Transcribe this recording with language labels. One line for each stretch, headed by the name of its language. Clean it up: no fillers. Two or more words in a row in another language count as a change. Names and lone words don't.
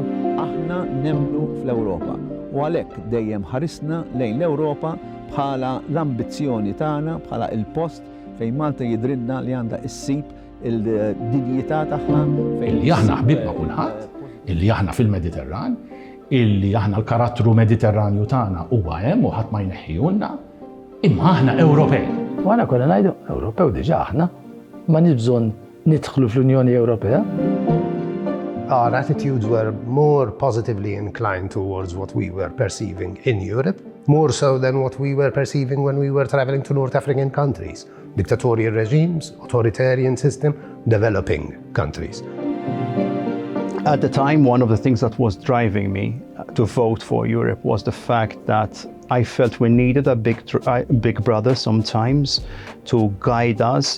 Maltese: Aħna nemmnu fl-Ewropa u għalhekk dejjem ħarisna lejn l-Ewropa bħala l-ambizzjoni tagħna, bħala il-post fejn Malta jidrilna li għandha issib il-dinjità tagħha fejn Illi aħna ħbib ma' kulħadd, illi aħna fil-Mediterran, illi aħna l-karattru Mediterranju tagħna huwa hemm u ħadd ma jneħħihulna, imma aħna Ewropej. U għana kolla ngħidu Ewropew diġà aħna, ma nix bżonn nidħlu fl-Unjoni Ewropea.
English: Our attitudes were more positively inclined towards what we were perceiving in Europe, more so than what we were perceiving when we were traveling to North African countries, dictatorial regimes, authoritarian system, developing countries. At the time, one of the things that was driving me to vote for Europe was the fact that I felt we needed a big brother sometimes to guide us.